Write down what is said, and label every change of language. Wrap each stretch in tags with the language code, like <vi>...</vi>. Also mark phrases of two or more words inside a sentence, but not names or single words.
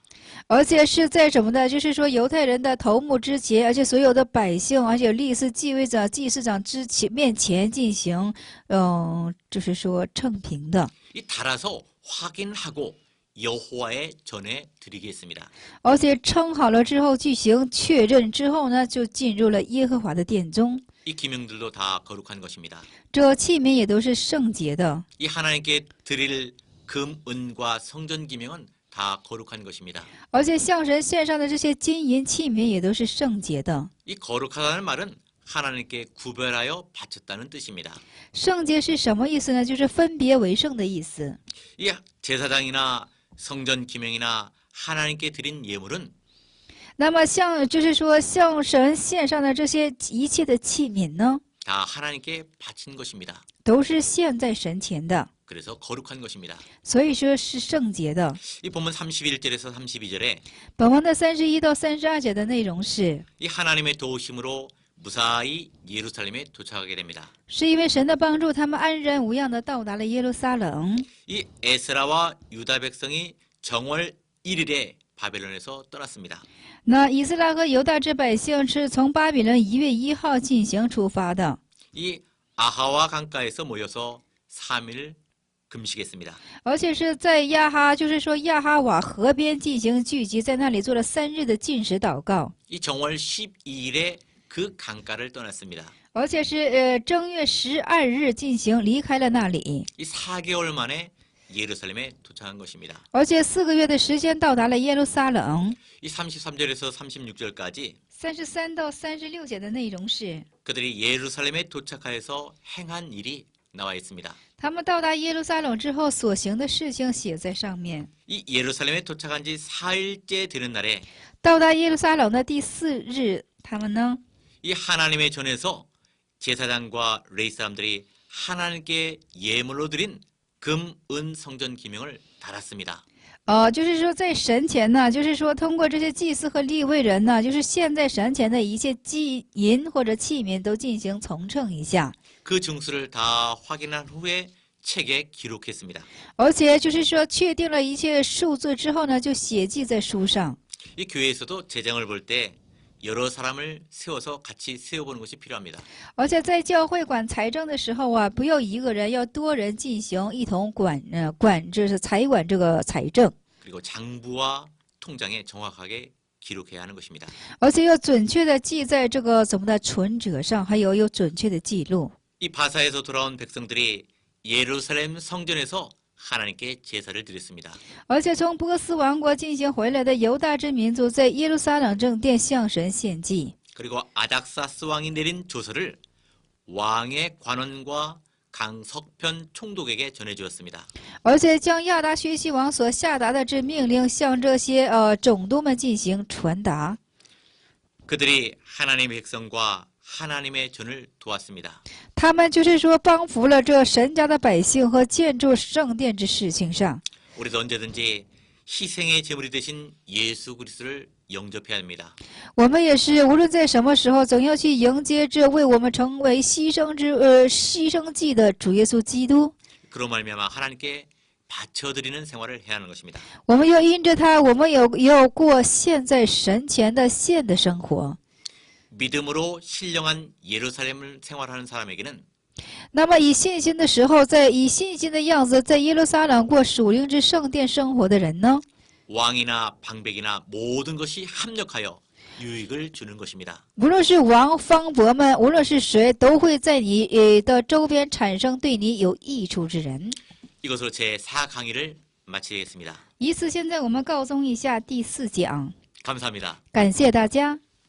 <zh>而且是在什么呢？就是说犹太人的头目之前，而且所有的百姓，而且历次继位者、祭司长面前进行，就是说称评的。</zh> <ko>이 달아서 확인하고 여호와의 전에 드리겠습니다.</ko> <zh>而且称好了之后进行确认之后呢，就进入了耶和华的殿中。</zh> <ko>이 기명들도 다 거룩한 것입니다.</ko> <zh>这器皿也都是圣洁的。</zh> <ko>이 하나님께 드릴 금, 은과 성전 기명은 다 거룩한 것입니다.</ko> <zh>而且向神献上的这些金银器皿也都是圣洁的。</zh> <ko>이 거룩하다는 말은 하나님께 구별하여 바쳤다는 뜻입니다.</ko> <zh>圣洁是什么意思呢？就是分别为圣的意思。</zh> <ko>이 제사장이나 성전 기명이나 하나님께 드린 예물은</ko> <zh>那么就是说向神献上的这些一切的器皿呢，</zh> <ko>다 하나님께 바친 것입니다.</ko> <zh>都是献在神前的，</zh> <ko>그래서 거룩한 것입니다.</ko> <zh>所以说是圣洁的。</zh> <ko>이 본문 31절에서 32절에</ko> <zh>本文的31到32节的内容是，</zh> <ko>이 하나님의 도우심으로 무사히 예루살렘에 도착하게 됩니다.</ko> <zh>是因为神的帮助，他们安然无恙的到达了耶路撒冷。</zh> <ko>이 에스라와 유다 백성이 정월 1일에 바벨론에서 떠났습니다.</ko> <zh>那以色列和犹大之百姓是从巴比伦1月1号进行出发的，</zh> <ko>이 아하와 강가에서 모여서 3일 금식했습니다.</ko> <zh>而且是在就是说亚哈瓦河边进行聚集，在那里做了3日的禁食祷告。</zh> <ko>이 정월 12일에 그 강가를 떠났습니다.</ko> <zh>而且是正月12日进行，离开了那里，</zh> <ko>이 4개월 만에 예루살렘에 도착한 것입니다.</ko> <zh>而且4个月的时间到达了耶路撒冷。</zh> <ko>이 33절에서 36절까지</ko> <zh>33 到36节的内容是，</zh> <ko>그들이 예루살렘에 도착하여서 행한 일이 나와 있습니다.</ko> <zh>他们到达耶路撒冷之后所行的事情写在上面。</zh> <ko>이 예루살렘에 도착한 지 4일째 되는 날에</ko> <zh>到达耶路撒冷的第4日，他们呢，</zh> <ko>이 하나님의 전에서 제사장과 레위 사람들이 하나님께 예물로 드린 금, 은 성전 기명을 달았습니다.</ko> <zh>就是说在神前呢，就是说通过这些祭司和利未人呢，就是献在神前的一切银或者器皿都进行从称一下，</zh> <ko>그 증수를 다 확인한 후에 책에 기록했습니다.</ko> <zh>而且就是说确定了一切数字之后呢，就写记在书上。</zh> <ko>이 교회에서도 재정을 볼 때 여러 사람을 세워서 같이 세워보는 것이 필요합니다.</ko> <zh>而且在教会管财政的时候啊，不要一个人，要多人进行一同管这是财管这个财政，</zh> <ko>그리고 장부와 통장에 정확하게 기록해야 하는 것입니다.</ko> <zh>而且要准确的记在这个怎么的存折上，还有准确的记录。</zh> <ko>이 바사에서 돌아온 백성들이 예루살렘 성전에서 하나님께 제사를 드렸습니다.</ko> <zh>而且从波斯王国进行回来的犹大之民族，在耶路撒冷正殿向神献祭。</zh> <ko>그리고 아닥사스 왕이 내린 조서를 왕의 관원과 강 석편 총독에게 전해주었습니다.</ko> <zh>而且将亚达薛西王所下达的这命令向这些总督们进行传达。</zh> <ko>그들이 하나님의 백성과 하나님의 전을 도왔습니다.</ko> <zh>他们就是说帮扶了这神家的百姓和建筑圣殿之事情上。</zh> <ko>우리도 언제든지 희생의 제물이 되신 예수 그리스도를 영접해야 합니다.</ko> <zh>我们也是无论在什么时候，总要去迎接这为我们成为牺牲祭的主耶稣基督。</zh> <ko>그로 말미암아 하나님께 바쳐드리는 생활을 해야 하는 것입니다.</ko> <zh>我们要因着他，我们也要过献在神前的献的生活。</zh> <ko>믿음으로 신령한 예루살렘을 생활하는 사람에게는</ko> <zh>那么以信心的时候，以信心的样子，在耶路撒冷过属灵之圣殿生活的人呢，</zh> <ko>왕이나 방백이나 모든 것이 합력하여 유익을 주는 것입니다.</ko> <zh>无论是王方伯们，无论是谁，都会在你的周边产生对你有益处之人。</zh> <ko>이것으로 제4강의를 마치겠습니다.</ko> <zh>以此，现在我们告终一下第4讲，</zh> <ko>감사합니다.</ko> <zh>感谢大家。</zh>